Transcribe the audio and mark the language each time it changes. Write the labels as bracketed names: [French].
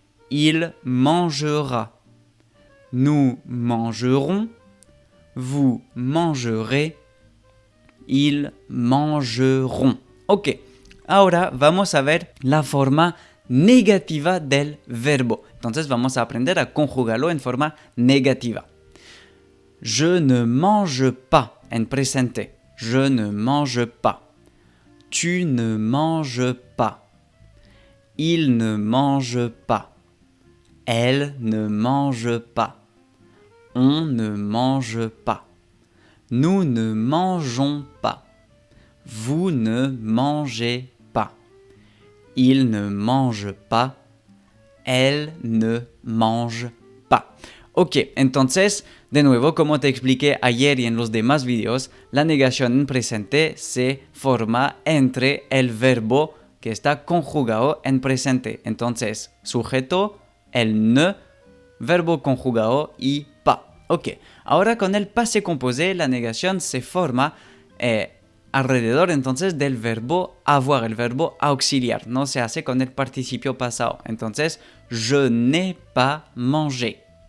[French] Il mangera. Nous mangerons. Vous mangerez. Ils mangeront. [Spanish] Ok, ahora vamos a ver la forma negativa del verbo. Entonces vamos a aprender a conjugarlo en forma negativa. [French] Je ne mange pas [Spanish] en presente. [French] Je ne mange pas. Tu ne manges pas. Il ne mange pas. Elle ne mange pas. On ne mange pas. Nous ne mangeons pas. Vous ne mangez pas. Il ne mange pas. Elle ne mange pas. [Spanish] Ok, entonces, de nuevo, como te expliqué ayer y en los demás videos, la negación en presente se forma entre el verbo que está conjugado en presente. Entonces, sujeto, el ne, verbo conjugado y pas. Ok, ahora con el passé composé, la negación se forma alrededor entonces del verbo avoir, el verbo auxiliar. No se hace con el participio pasado. [French] Entonces, je n'ai pas mangé.